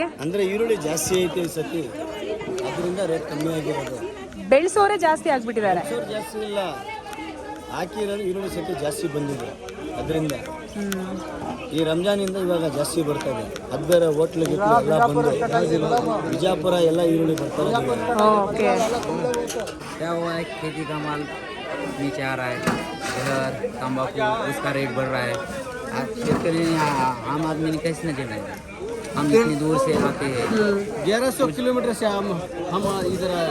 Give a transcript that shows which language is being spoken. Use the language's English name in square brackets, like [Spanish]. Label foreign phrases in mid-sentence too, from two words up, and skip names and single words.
[Kannada] ಅಂದ್ರೆ ಈರುಳ್ಳಿ ಜಾಸ್ತಿ ಐತೆ ಈ ಸತಿ, ಅದರಿಂದ ರೇಟ್ ಕಮ್ಮಿ ಆಗಿರೋದು. ಬೆಳೆಸೋರೆ ಜಾಸ್ತಿ ಆಗ್ಬಿಟ್ಟಿದ್ದಾರೆ. ಜಾಸ್ತಿ ಇಲ್ಲ, ಹಾಕಿರೋದು ಈರುಳ್ಳಿ ಸತಿ ಜಾಸ್ತಿ ಬಂದಿದೆ. ಅದರಿಂದ ಈ ರಂಜಾನಿಂದ ಇವಾಗ ಜಾಸ್ತಿ ಬರ್ತದೆ. ಅದು ಬೇರೆ ಹೋಟ್ಲಿಗೆ ಎಲ್ಲ ಬಂದು ಬಿಜಾಪುರ ಎಲ್ಲ ಈರುಳ್ಳಿ ಬರ್ತಾರೆ. [Hindi] क्या हुआ है, खेती का माल नीचे आ रहा है, इधर तंबाकू उसका रेट बढ़ रहा है. शेतकरी आम आदमी ने कैसे न देना है? हम इतनी दूर से आते हैं, 1100 किलोमीटर से हम इधर आए.